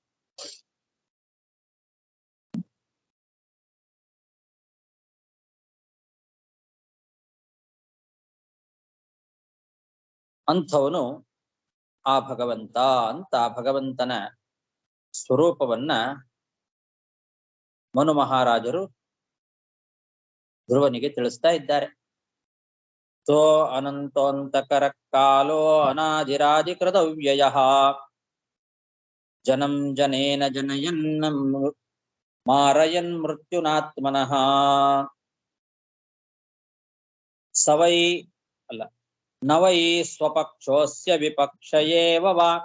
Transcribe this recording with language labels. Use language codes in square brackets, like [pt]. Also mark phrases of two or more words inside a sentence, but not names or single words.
[kn] ಅಂಥವನು ಆ ಭಗವಂತ ಅಂತ ಭಗವಂತನ ಸ್ವರೂಪವನ್ನ ಮನು ಮಹಾರಾಜರು ಧ್ರುವನಿಗೆ ತಿಳಿಸ್ತಾ ಇದ್ದಾರೆ. [sa] ತೋ ಅನಂತೋಂತಕರ ಕಾಲೋ ಅನಾದಿರಾದಿಕೃತವ್ಯಯ ಜನಂ ಜನೇನ ಜನಯನ್ ಮಾರಯನ್ ಮೃತ್ಯುನಾತ್ಮನಃ ಸವೈ ಅಲ್ಲ ನವೈ ಸ್ವಪಕ್ಷೋಸ್ಯ ವಿಪಕ್ಷಯೇವ ವಾ